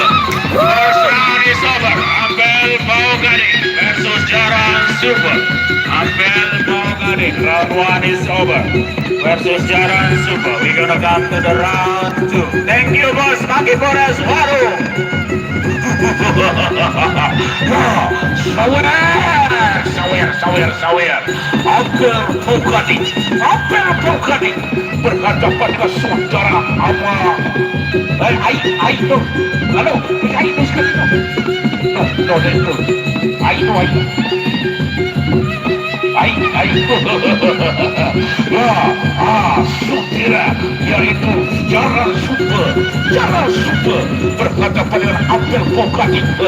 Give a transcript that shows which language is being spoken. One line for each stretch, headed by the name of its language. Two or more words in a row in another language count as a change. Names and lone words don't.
English: First round is over. Ampel Pau Gading versus Jaran Super. Ampel Pau Gading. Round 1 is over. Versus Jaran Super. We're gonna come to the round 2. Thank you, boss.
Indonesian: Maki Boras Warung. Sawer. Ampel Pau Gading. Ampel Pau Gading berhadapan dengan saudara Ama. Aino. Halo, Aino sekali.
English: No, Aino.
Indonesian: supir yaitu Jaran Super berhadapan dengan Abdul Pokati.